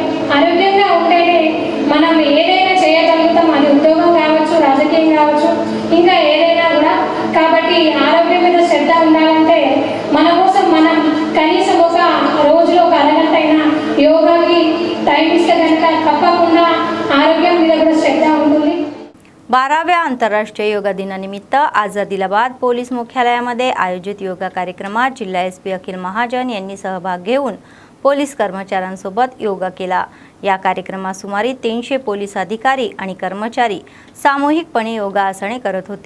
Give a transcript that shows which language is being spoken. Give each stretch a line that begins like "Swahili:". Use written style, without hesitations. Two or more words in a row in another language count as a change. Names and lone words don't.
Telugu: ఆరోగ్యంగా ఉంటేనే మనం ఏదైనా చేయగలుగుతాం. అది ఉద్యోగం కావచ్చు, రాజకీయం కావచ్చు, ఇంకా ఏదైనా కూడా. కాబట్టి ఆరోగ్యం మీద శ్రద్ధ ఉండాలంటే మన కోసం మనం కనీసం ఒక రోజులో 1 అరగంట అయినా యోగాకి టైం ఇస్తే కనుక तपకుండా आरोग्य మీద కూడా శ్రద్ధ ఉంటుంది।
Marathi: 12व्या आंतरराष्ट्रीय योगा दिनानिमित्त आज आदिलाबाद पोलीस मुख्यालयामध्ये आयोजित योगा कार्यक्रमात जिल्हा एसपी अखिल महाजन यांनी सहभाग घेऊन पोलीस कर्मचाऱ्यांसोबत योगा केला। या कार्यक्रमात सुमारे 300 पोलीस अधिकारी आणि कर्मचारी सामूहिकपणे योगासने करत होते।